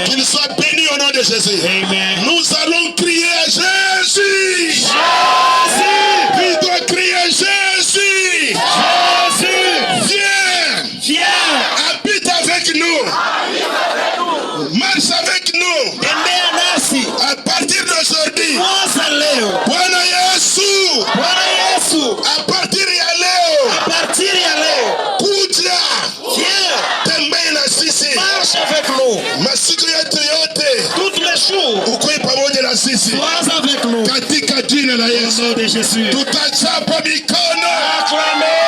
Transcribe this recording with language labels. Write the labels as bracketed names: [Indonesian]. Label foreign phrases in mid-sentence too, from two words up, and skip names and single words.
[French] Qu'il soit béni au nom de Jésus. Amen. Nous allons crier Jésus. Jésus. Il doit crier Jésus. Jésus. Viens. Viens. Habite avec nous. Marche avec nous. [Swahili] Tembea nasi. [French] À partir d'aujourd'hui. [Swahili] Kwanza leo. Bwana Yesu. Bwana Yesu. [French] À partir [Swahili] ya leo. [French] A partir [Swahili] ya leo. Kuja. [French] Viens. [Swahili] Tembea na sisi. [French] Marche avec nous. [Swahili] Masiku yetu yote. [French] Toutes les jours. [Swahili] Ukue pamoja na sisi. [French] Sois avec nous. [Swahili] Katika jina la [French] Au [Swahili] Yesu. [French] nom de Jésus. [Swahili] Tutachapa mikono. [French] Acclamez.